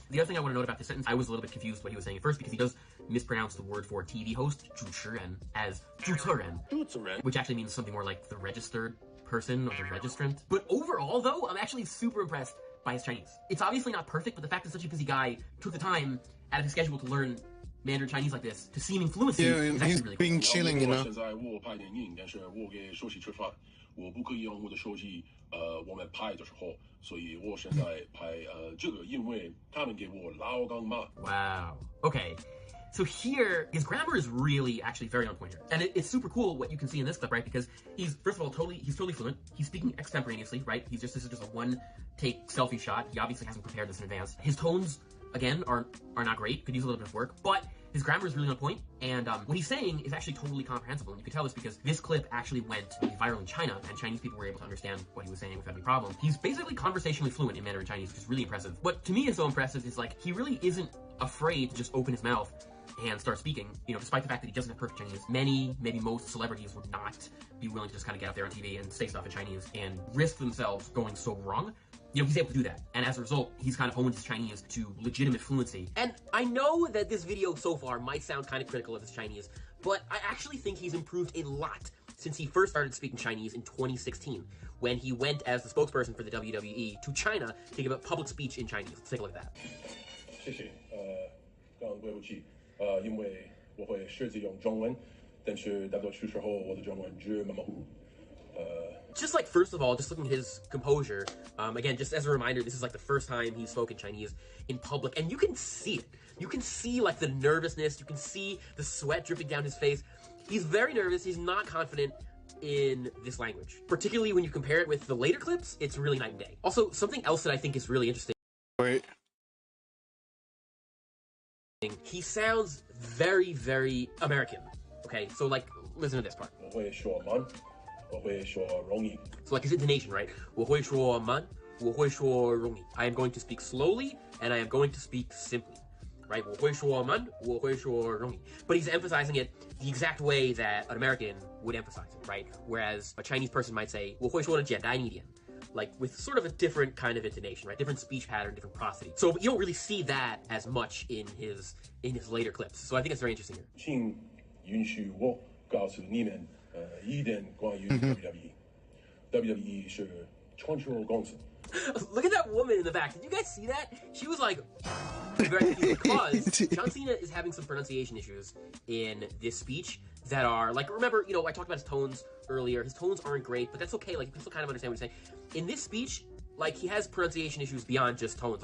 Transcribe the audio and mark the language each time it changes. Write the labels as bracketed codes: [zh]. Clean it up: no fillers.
[en] The other thing I want to note about this sentence, I was a little bit confused what he was saying at first because he does mispronounce the word for TV host, 主持人, as 主持人, which actually means something more like the registered person or the registrant. But overall though, I'm actually super impressed by his Chinese. It's obviously not perfect, but the fact that such a busy guy took the time out of his schedule to learn Mandarin Chinese like this to seeming fluency is actually really being chilling, you know. [zh] 现在我拍电影，但是我给手机吃饭，我不可以用我的手机，我们拍的时候，所以我现在拍这个，因为他们给我老干妈。 [en] Wow. Okay. So here, his grammar is really actually very on point here. And it's super cool what you can see in this clip, right? Because he's, first of all, he's totally fluent. He's speaking extemporaneously, right? This is just a one-take selfie shot. He obviously hasn't prepared this in advance. His tones, again, are not great. Could use a little bit of work. But his grammar is really on point, and what he's saying is actually totally comprehensible. And you can tell this because this clip actually went viral in China, and Chinese people were able to understand what he was saying without any problem. He's basically conversationally fluent in Mandarin Chinese, which is really impressive. What to me is so impressive is like, he really isn't afraid to just open his mouth and start speaking, you know, despite the fact that he doesn't have perfect Chinese. Maybe most celebrities would not be willing to just kind of get out there on TV and say stuff in Chinese and risk themselves going so wrong. You know, he's able to do that. And as a result, he's kind of honed his Chinese to legitimate fluency. And I know that this video so far might sound kind of critical of his Chinese, but I actually think he's improved a lot since he first started speaking Chinese in 2016, when he went as the spokesperson for the WWE to China to give a public speech in Chinese. Let's take a look at that. [zh] 谢谢，刚刚对不起，因为我会设计用中文，但是大多数时候我的中文只模糊。 [en] Just like, first of all, just looking at his composure, again, just as a reminder, this is like the first time he's spoken Chinese in public, and you can see it. You can see like the nervousness, you can see the sweat dripping down his face. He's very nervous, he's not confident in this language. Particularly when you compare it with the later clips, it's really night and day. Also, something else that I think is really interesting. Wait. He sounds very, very American. Okay, so like, listen to this part. [zh] 我会说慢，我会说容易。 [en] So like his intonation, right? [zh] 我会说慢，我会说容易. [en] I am going to speak slowly, and I am going to speak simply. [zh] Right? 我会说慢，我会说容易. [en] But he's emphasizing it the exact way that an American would emphasize it, right? Whereas a Chinese person might say [zh] 我会说的简单一点. [en] Like with sort of a different kind of intonation, right? Different speech pattern, different prosody. So you don't really see that as much in his later clips. So I think it's very interesting here. [zh] 请允许我告诉你们，一点关于 WWE。 WWE 是传说公司。 [en] Look at that woman in the back. Did you guys see that? She was like very confused because John Cena is having some pronunciation issues in this speech that are like, remember, you know, I talked about his tones earlier. His tones aren't great, but that's okay. Like, you can still kind of understand what he's saying. In this speech, like, he has pronunciation issues beyond just tones.